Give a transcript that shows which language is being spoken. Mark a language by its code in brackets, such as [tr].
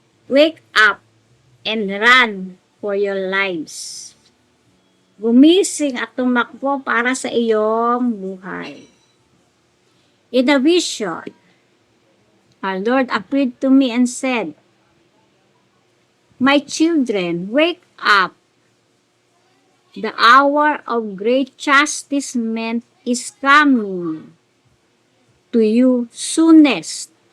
[en] Wake up and run for your lives. [tl] Gumising at tumakbo para sa iyong buhay. [en] In a vision, our Lord appeared to me and said, "My children, wake up. The hour of great chastisement is coming to you soonest.